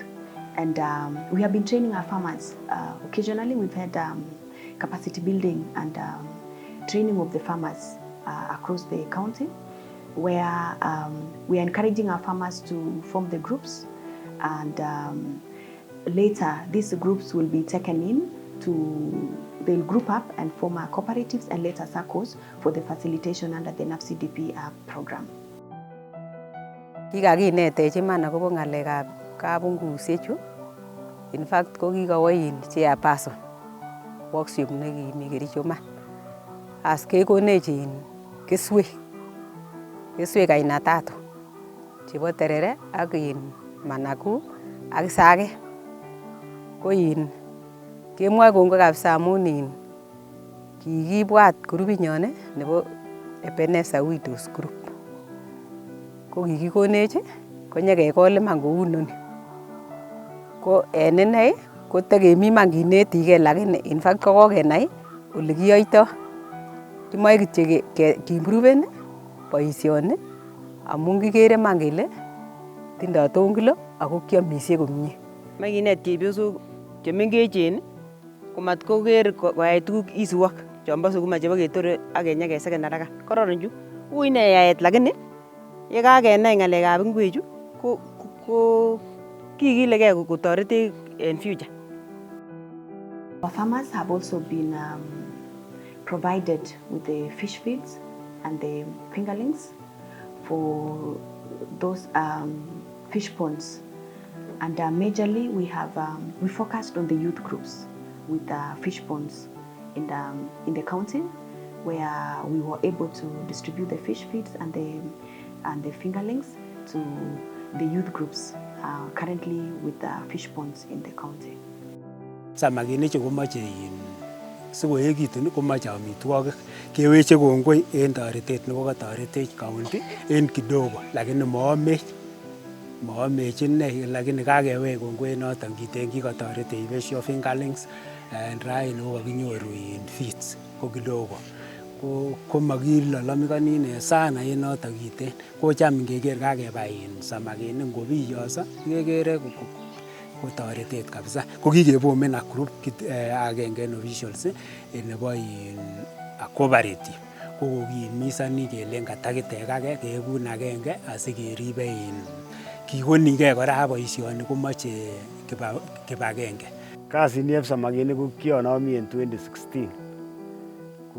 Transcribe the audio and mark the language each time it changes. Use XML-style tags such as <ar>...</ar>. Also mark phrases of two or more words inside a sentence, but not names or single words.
<en>And we have been training our farmers. Occasionally, we've had capacity building and training of the farmers across the county, where we are encouraging our farmers to form the groups, and later these groups will be taken in they'll group up and form cooperatives and later circles for the facilitation under the NAFCDP program.</en> <kln>Kikakinetech iman akobo ngalekab kabungusiechu.</kln> <en>In fact,</en> <kln>ko kikawain</kln> <en>chairperson workshop</en> <kln>nekimi Kericho man. As kekonech keswek</kln> <sw>aina tatu</sw> <kln>chebo terere ak managu ak isage. Ko kemwoe kongoi kabisa amun kikibwat grupinyon nebo Ebenezer Widows Group. Ko kikikonech konyekekol iman kou noni. Ko en inei ko tekemi man kinetikei, lakini</kln> <en>in fact</en> <kln>ko kokenai ole kiyoitoi. Kimoe kityo kiimproven boisioni amun kikere man kele tindoi tongilo ako kiomisie komie. Moe kinet chepyosok chemengechen komat koker koyai tuguk</kln> <en>easy work</en> <kln>chombo sukuma chebo ketore ak kenyekeseken haraka. Kororon chu. Ui ne yaet, lakini ye kakenai ngalekab ingwechu ko kikilegei kotoretech</kln> <en>in future. Our farmers have also been provided with the fish feeds and the fingerlings for those fish ponds. And majorly we focused on the youth groups with fish ponds in the county, where we were able to distribute the fish feeds and the fingerlings to the youth groups currently with fish ponds in the county.</en> <kln>Samakinik chu komoche sikoekitun komoche amitwogik. Keweche kongoi en toretet nebo kotoretech county en kidogo, lakini moomech inei, lakini kakewech kongoi noton kiten kikotoretech besho</kln> <en>fingerlings and</en> <kln>raini ko kakinyoru in feeds ko kidogo. Ko makilolomikoni sana en noton kiten. Ko cham ngeker kakebai samakinik ngobiyoso kekere kotoretet kabisa. Ko kikebomen</kln> <en>a group</en> <kln>agenge en officials nebo</kln> <en>a cooperative.</en> <kln>Ko kokimisani kelen katakitekake kekun agenge asikeribe kikonigei kora boisioni komoche kibagenge. Kasini eb samakinik ko kionomi en 2016.</kln>